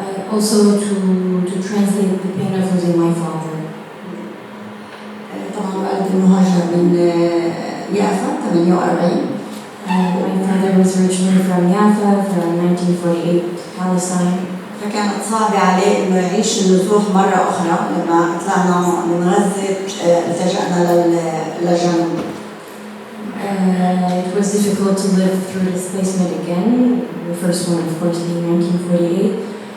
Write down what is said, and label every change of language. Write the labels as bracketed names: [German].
[English] also to translate the pain of losing my father. [Arabic] طبعا والدي مهاجر من يافا 48. [English] My father was originally from Jaffa from 1948, Palestine. [Arabic] فكانت صعبة عليه إنه يعيش النزوح مرة أخرى لما طلعنا من غزة التجأنا للجنوب. [English] It was difficult to live through displacement again. The first one, of course, being 1948.